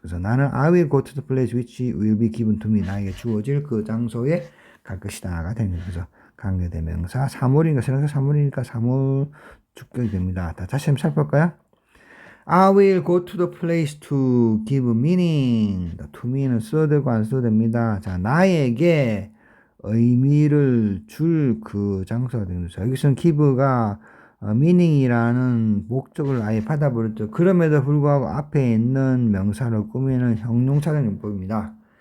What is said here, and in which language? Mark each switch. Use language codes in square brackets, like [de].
[ko] 그래서 나는 [en] I will go to the place which will be given to me. [ko] 나에게 주어질 그 장소에 갈 것이다가 되는 거죠. 관계대명사 사물이니까 선행사 사물이니까 사물 주격이 됩니다. 다시 한번 살펴볼까요? [en] I will go to the place to give meaning. [ko] to me는 써도 되고 안 써도 됩니다. 자, 나에게 의미를 줄 그 장소가 되는 거죠. 여기서는 give가 meaning이라는 목적을 아예 받아버렸죠. 그럼에도 불구하고 앞에 있는 명사를 꾸미는 형용사적 용법입니다.